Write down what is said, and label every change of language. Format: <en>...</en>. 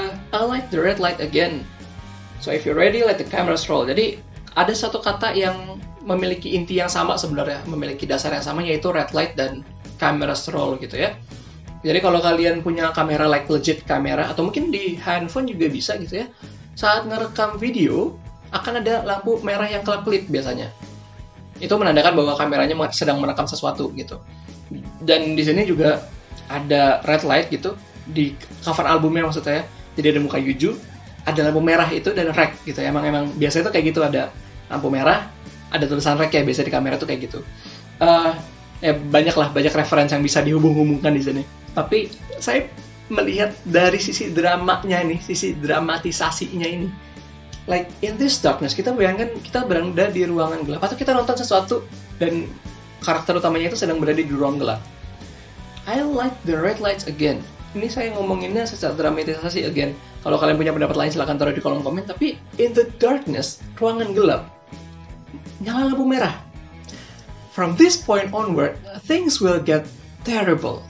<en>I light the red light again, so if you're ready, let the cameras roll.</en> <id>Jadi, ada satu kata yang memiliki inti yang sama sebenarnya, memiliki dasar yang sama, yaitu red light dan cameras roll gitu ya. Jadi kalau kalian punya kamera like legit kamera, atau mungkin di handphone juga bisa gitu ya, saat ngerekam video akan ada lampu merah yang kelap-kelip biasanya. Itu menandakan bahwa kameranya sedang merekam sesuatu gitu. Dan di sini juga ada red light gitu di cover albumnya maksud saya. Jadi ada muka Yuju, ada lampu merah itu dan rec gitu. Emang biasanya tuh kayak gitu, ada lampu merah, ada tulisan rec ya, biasa di kamera tuh kayak gitu. Banyak referensi yang bisa dihubung-hubungkan di sini. Tapi saya melihat dari sisi dramanya ini, sisi dramatisasinya ini.</id> <en>Like in this darkness,</en> <id>kita bayangkan kita berada di ruangan gelap, atau kita nonton sesuatu dan karakter utamanya itu sedang berada di ruang gelap.</id> <en>I like the red lights again.</en> <id>Ini saya ngomonginnya secara dramatisasi again. Kalau kalian punya pendapat lain silahkan taruh di kolom komen. Tapi</id> <en>in the darkness,</en> <id>ruangan gelap, nyala lampu merah.</id> <en>From this point onward, things will get terrible.</en>